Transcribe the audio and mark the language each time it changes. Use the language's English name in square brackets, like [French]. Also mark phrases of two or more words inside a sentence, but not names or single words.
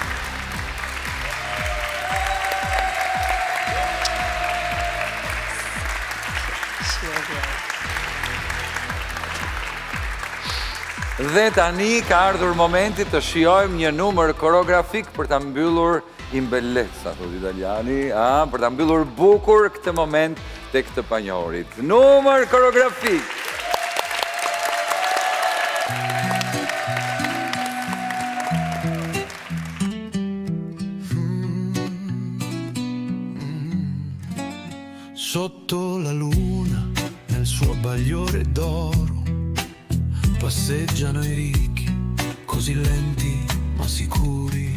[Albanian] Dhe tani ka ardhur momenti të shijojmë një numër koreografik për ta mbyllur imbellezza, thotë italiani, për ta mbyllur bukur këtë moment tek të panjohurit. Numër koreografik. [Italian] Sotto la luna, nel suo bagliore d'oro, passeggiano i ricchi, così lenti ma sicuri.